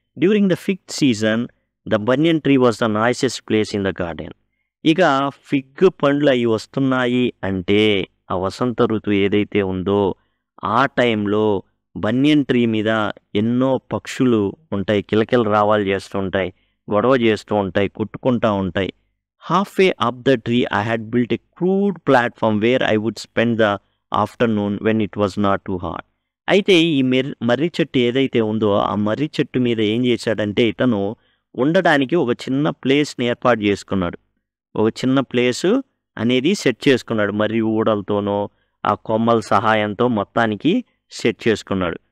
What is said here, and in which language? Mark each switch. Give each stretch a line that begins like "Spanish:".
English: During the fig season the banyan tree was the noisiest place in the garden.
Telugu: ఇక fig పండ్లు అవి వస్తున్నాయి అంటే ఆ వసంత ఋతువు ఏదైతే ఉందో ఆ టైంలో బనియన్ ట్రీ మీద ఎన్నో పక్షులు ఉంటాయి, కిలకిల రావాలు చేస్తూ ఉంటాయి, గొడవ చేస్తూ ఉంటాయి, కొట్టుకుంటూ ఉంటాయి.
English: Halfway up the tree, I had built a crude platform where I would spend the afternoon when it was not too hot.
Telugu: అయితే ఈ మర్రి చెట్టు ఏదైతే ఉందో ఆ మర్రి చెట్టు మీద ఏం చేశాడంటే ఇతను ఉండడానికి ఒక చిన్న ప్లేస్ని ఏర్పాటు చేసుకున్నాడు. ఒక చిన్న ప్లేసు అనేది సెట్ చేసుకున్నాడు. మర్రి ఊడలతోనో ఆ కొమ్మల సహాయంతో మొత్తానికి సెట్ చేసుకున్నాడు.